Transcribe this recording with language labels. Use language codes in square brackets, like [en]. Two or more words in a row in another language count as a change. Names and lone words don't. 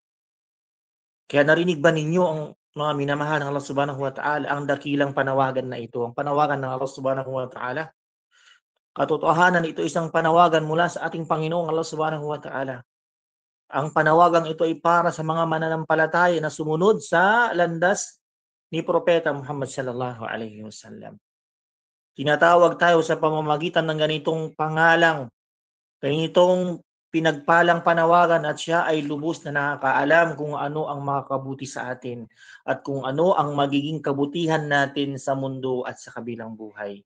[tl] Kaya narinig ba ninyo ang mga minamahal ng Allah [ar] سبحانه وتعالى [tl] ang dakilang panawagan na ito, ang panawagan ng Allah [ar] سبحانه وتعالى? [tl] Katotohanan, ito isang panawagan mula sa ating Panginoong Allah [ar] سبحانه وتعالى. [tl] Ang panawagang ito ay para sa mga mananampalataya na sumunod sa landas ni Propeta Muhammad [ar] صلى الله عليه وسلم. [tl] Tinatawag tayo sa pamamagitan ng ganitong pangalang, ganitong pinagpalang panawagan, at siya ay lubos na nakakaalam kung ano ang makakabuti sa atin at kung ano ang magiging kabutihan natin sa mundo at sa kabilang buhay.